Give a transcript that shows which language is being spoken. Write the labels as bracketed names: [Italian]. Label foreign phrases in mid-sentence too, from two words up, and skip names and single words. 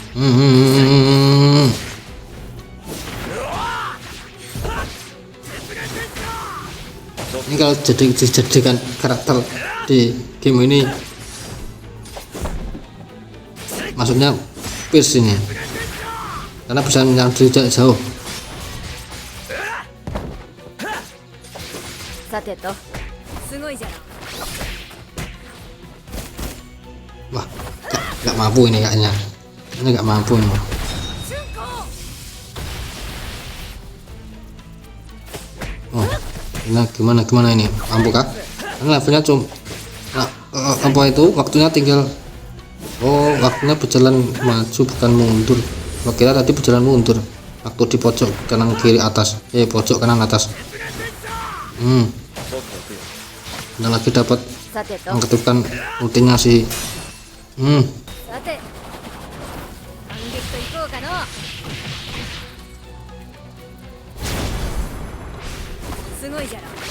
[Indonesian] Ini kalau dijadikan karakter di game ini, maksudnya Pierce ini, karena bisa menyerang dari jarak jauh. [Japanese] さてとすごいじゃろ [Indonesian] Wah, nggak mampu ini kayaknya. Ini nggak mampu ini. Oh, ini gimana ini? Mampu kah? Karena levelnya cuma apa itu? Waktunya tinggal. Oh, waktunya berjalan maju bukan mundur. Gua kira tadi berjalan mundur. Waktu di pojok kanan kiri atas. Pojok kanan atas. Udah lagi dapat [Japanese] さてと [Indonesian] mengaktifkan ultinya si [Japanese] さて反撃といこうかのすごいじゃろ